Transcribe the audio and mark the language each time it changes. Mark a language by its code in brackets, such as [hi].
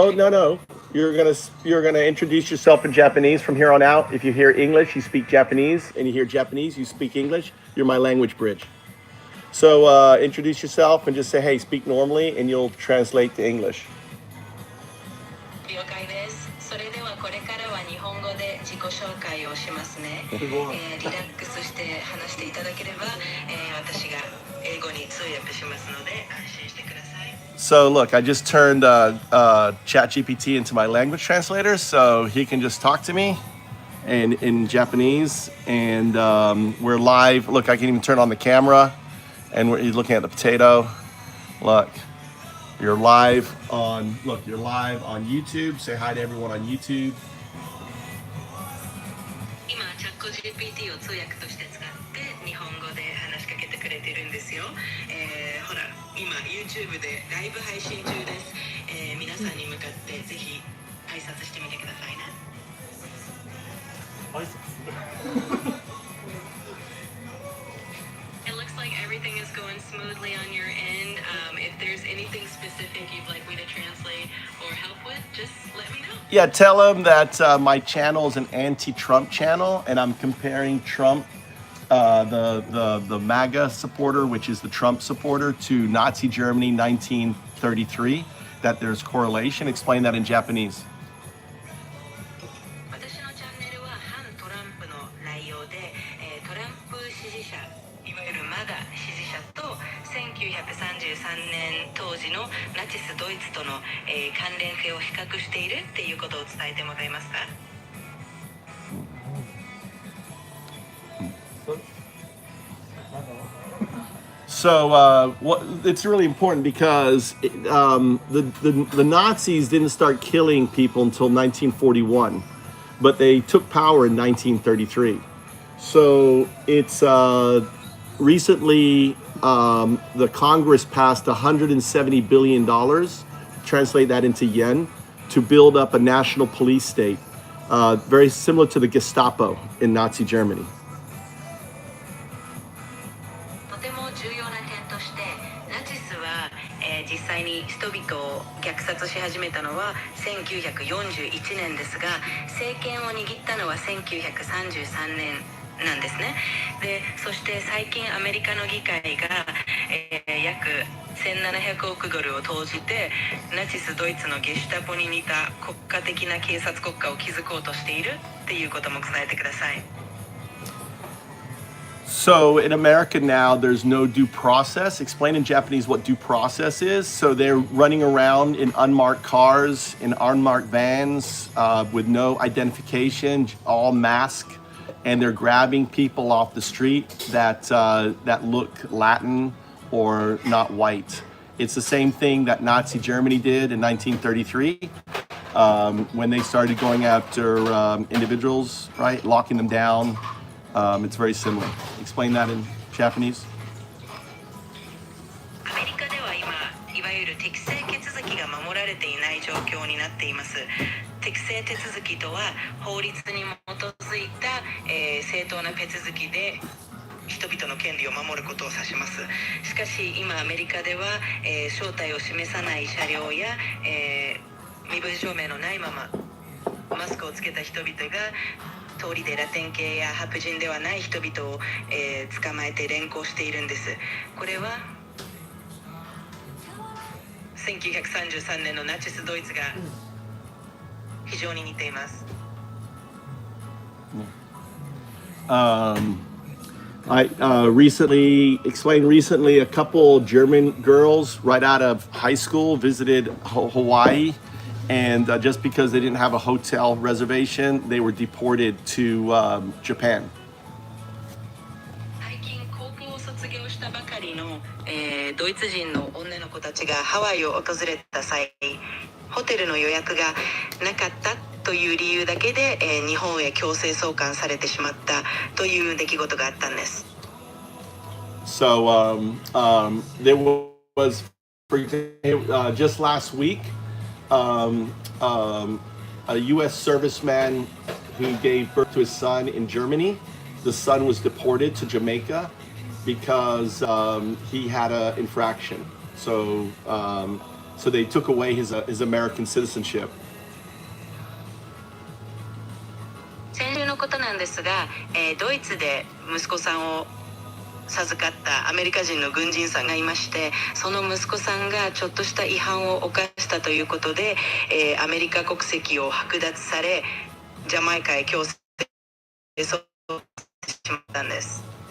[en] No. You're gonna introduce yourself in Japanese from here on out. If you hear English, you speak Japanese, and you hear Japanese, you speak English. You're my language bridge. So introduce yourself and just say, hey, speak normally, and you'll translate to English. [ja] 了解です。それではこれからは日本語で自己紹介をしますね。リラックスして話していただければ、私が英語に通訳しますので安心してください。 [en] So look, I just turned ChatGPT into my language translator, so he can just talk to me in Japanese, and we're live. Look, I can even turn on the camera, and he's looking at the potato. Look, you're live on YouTube. Say hi to everyone on YouTube. [ja] 今チャット GPT を通訳として使って日本語で話しかけてくれてるんですよ。ほら今 YouTube でライブ配信中です。皆さんに向かってぜひ挨拶してみてくださいね。挨拶。 [en] It looks like everything is going smoothly on your end. If there's anything specific you'd like me to translate or help with, just let me know. Yeah, tell him that my channel is an anti-Trump channel, and I'm comparing Trump, the MAGA supporter, which is the Trump supporter, to Nazi Germany 1933. That there's correlation. Explain that in Japanese. [ja] 私のチャンネルは反トランプの内容で、トランプ支持者、いわゆるマガ支持者と1933年当時のナチスドイツとの、関連性を比較しているっていうことを伝えてもらえますか？ [en] So it's really important because the Nazis didn't start killing people until 1941, but they took power in 1933. So it's recently the Congress passed $170 billion, translate that into yen, to build up a national police state, very similar to the Gestapo in Nazi Germany. [ja] とても重要な点として、ナチスは、実際に人々を虐殺し始めたのは1941年ですが、政権を握ったのは1933年なんですね。で、そして最近アメリカの議会が、約1700億ドルを投じてナチスドイツのゲシュタポに似た国家的な警察国家を築こうとしているっていうことも伝えてください。 [en] So in America now, there's no due process. Explain in Japanese what due process is. So they're running around in unmarked cars, in unmarked vans, with no identification, all masked, and they're grabbing people off the street that look Latin or not white. It's the same thing that Nazi Germany did in 1933 when they started going after individuals, right, locking them down. It's very similar. Explain that in Japanese. [ja] アメリカでは今、いわゆる適正手続きが守られていない状況になっています。適正手続きとは法律に基づいた、正当な手続きで人々の権利を守ることを指します。しかし今アメリカでは、正体を示さない車両や、身分証明のないままマスクをつけた人々が通りでラテン系や白人ではない人々を、捕まえて連行しているんです。これは1933年のナチスドイツが非常に似ています。 [en] I recently a couple German girls right out of high school visited Hawaii, and just because they didn't have a hotel reservation, they were deported to Japan. [ja] 最近高校を卒業したばかりの、ドイツ人の女の子たちがハワイを訪れた際、ホテルの予約がなかったという理由だけで、日本へ強制送還されてしまったという出来事があったんです。 [en] So there was, for example, just last week, a U.S. serviceman who gave birth to his son in Germany. The son was deported to Jamaica because he had an infraction. So they took away his American citizenship. [ja] 先週のことなんですが、ドイツで息子さんを授かったアメリカ人の軍人さんがいまして、その息子さんがちょっとした違反を犯したということで、アメリカ国籍を剥奪され、ジャマイカへ強制送還してしまったんです。